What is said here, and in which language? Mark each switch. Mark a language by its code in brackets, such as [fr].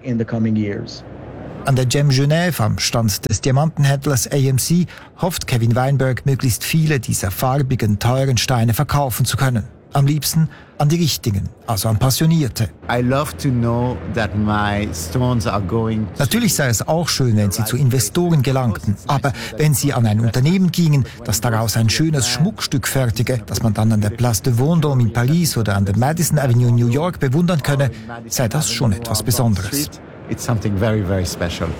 [de] An der Gem Genève, am Stand des Diamantenhändlers AMC, hofft Kevin Weinberg, möglichst viele dieser farbigen, teuren Steine verkaufen zu können. Am liebsten an die Richtigen, also an Passionierte. [en] I love to know that my stones are going to. [de] Natürlich sei es auch schön, wenn sie zu Investoren gelangten. Aber wenn sie an ein Unternehmen gingen, das daraus ein schönes Schmuckstück fertige, das man dann an der Place de Vendôme in Paris oder an der Madison Avenue in New York bewundern könne, sei das schon etwas Besonderes. [en] It's something very, very special.